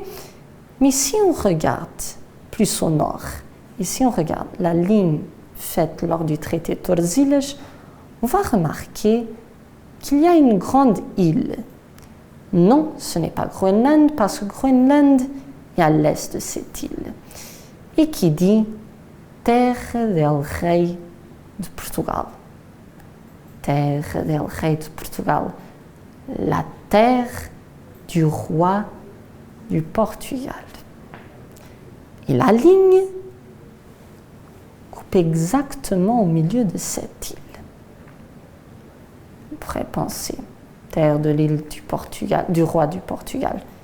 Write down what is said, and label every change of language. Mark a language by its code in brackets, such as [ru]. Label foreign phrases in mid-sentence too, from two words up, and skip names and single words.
[fr] Mais si on regarde plus au nord, et si on regarde la ligne faite lors du traité de Tordesilhas, on va remarquer qu'il y a une grande île. Non, ce n'est pas Groenland, parce que Groenland est à l'est de cette île. Et qui dit Terra del Rei de Portugal. Terra del Rei de Portugal. La terre du roi du Portugal. Et la ligne coupe exactement au milieu de cette île. On pourrait penser, terre de l'île du Portugal, du roi du Portugal.